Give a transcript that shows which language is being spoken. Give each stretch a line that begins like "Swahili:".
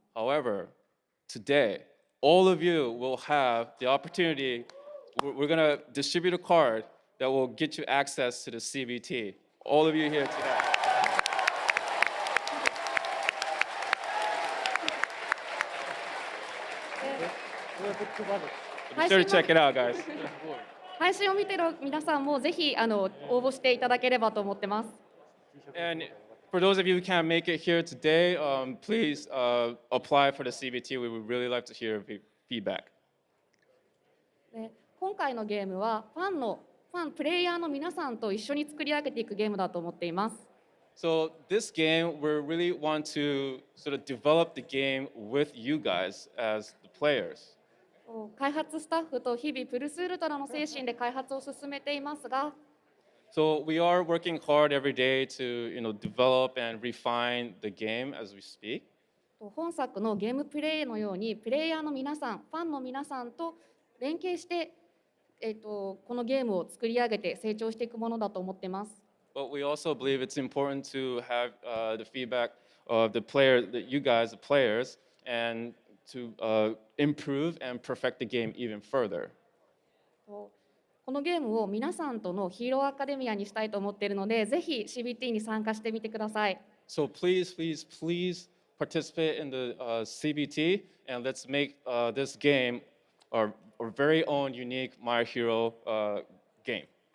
English: However, today, all of you will have the opportunity. We're going to distribute a card that will get you access to the CBT. All of you here today. Be sure to check it out, guys.
Japanese: 配信を見ている皆さんもぜひ応募していただければと思ってます。
English: And for those of you who can't make it here today, please apply for the CBT. We would really like to hear feedback.
Japanese: で今回のゲームはプレイヤーの皆さんと一緒に作り上げていくゲームだと思っています。
English: So this game, we really want to sort of develop the game with you guys as the players.
Japanese: 開発スタッフと日々プルスウルトラの精神で開発を進めていますが、
English: So we are working hard every day to, develop and refine the game as we speak.
Japanese: 本作のゲームプレイのようにプレイヤーの皆さん、ファンの皆さんと連携して、このゲームを作り上げて成長していくものだと思っています。
English: But we also believe it's important to have the feedback of the players, you guys, the players, and to improve and perfect the game even further.
Japanese: このゲームを皆さんとのヒーローアカデミアにしたいと思っているので、ぜひ CBT に参加してみてください。
English: So please participate in the CBT, and let's make this game our very own unique My Hero game.